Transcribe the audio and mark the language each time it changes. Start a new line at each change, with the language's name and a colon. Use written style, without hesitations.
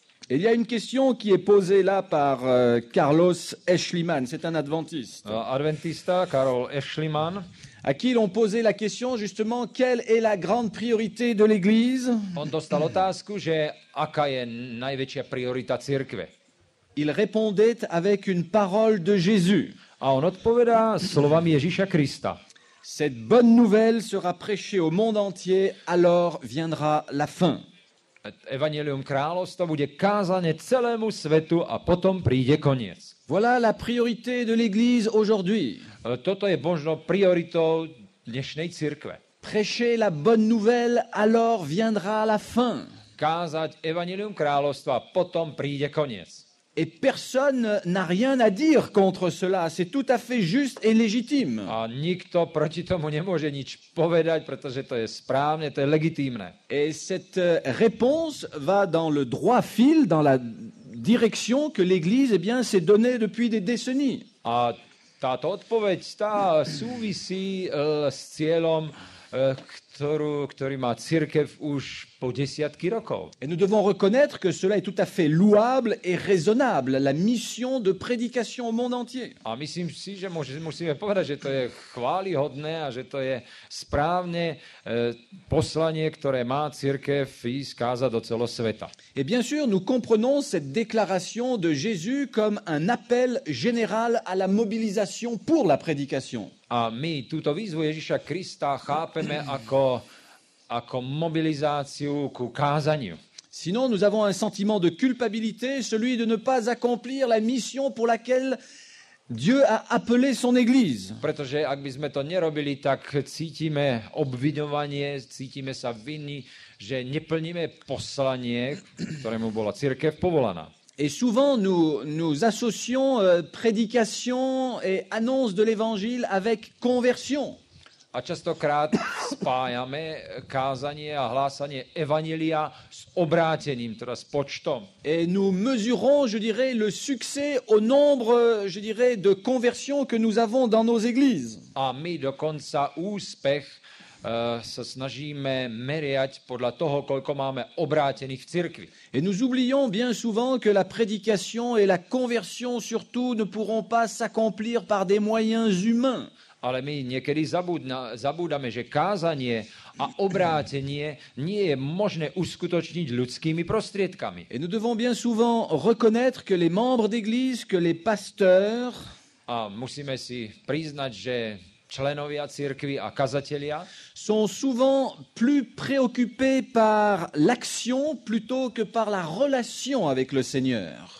French: Il y a une question qui est posée là par Carlos Eschliman, c'est un adventiste,
Slovak: Adventista Karol Eschliman,
French: à qui l'on posait la question justement quelle est la grande priorité de l'Église.
Slovak: on dostal otázku, že aká je najväčšia priorita cirkve.
French: Il répondait avec une parole de Jésus.
Slovak: A on odpovedá slovami Ježíša Krista.
French: Cette bonne nouvelle sera prêchée au monde entier, alors viendra la fin.
Slovak: Evangelium kráľovstva bude kázané celému svetu a potom príde koniec.
French: Voilà la priorité de l'Église aujourd'hui.
Slovak: Toto je možno prioritou dnešnej cirkve.
French: Prêcher la bonne nouvelle, alors viendra la fin.
Slovak: Kázať Evangelium kráľovstva a potom príde koniec.
French: Et personne n'a rien à dire contre cela. C'est tout à fait juste et légitime.
Slovak: A nikto proti tomu nemôže nič povedať, pretože to je správne, to je legitímne.
French: Et cette réponse va dans le droit fil, dans la direction que l'Église s'est donnée depuis des décennies.
Slovak: A táto odpoveď súvisí s cieľom, ktorý má cirkev už po desiatky rokov.
French: Et nous devons reconnaître que cela est tout à fait louable et raisonnable, la mission de prédication au monde entier.
Slovak: A myslím si, že musíme povedať, že to je chválihodné a že to je správne poslanie, ktoré má cirkev ísť kázať do celého sveta.
French: Et bien sûr, nous comprenons cette déclaration de Jésus comme un appel général à la mobilisation pour la prédication.
Slovak: A my túto výzvu Ježiša Krista chápeme ako mobilizáciu ku kázaniu.
French: Sinon, nous avons un sentiment de culpabilité, celui de ne pas accomplir la mission pour laquelle Dieu a appelé son Église.
Slovak: Pretože ak by sme to nerobili, tak cítime obviňovanie, cítime sa vinní, že neplníme poslanie, ktorému bola cirkev povolaná.
French: Et souvent, nous associons prédication et annonce de l'Évangile avec conversion.
Slovak: A častokrát spájame kázanie a hlásanie evanjelia s obrátením, teda s počtom.
French: Et nous mesurons, je dirais, le succès au nombre, je dirais, de conversions que nous avons dans nos églises.
Slovak: A my dokonca úspech sa snažíme meriať podľa toho, koľko máme obrátených v cirkvi.
French: Et nous oublions bien souvent que la prédication et la conversion surtout ne pourront pas s'accomplir par des moyens humains.
Slovak: Ale my niekedy zabúdame, že kázanie a obrátenie nie je možné uskutočniť ľudskými prostriedkami.
French: Et nous devons bien souvent reconnaître que les membres d'église, que les pasteurs
Slovak: A musíme si priznať, že členovia cirkvi a kazatelia
French: sont souvent plus préoccupés par l'action plutôt que par la relation avec le Seigneur.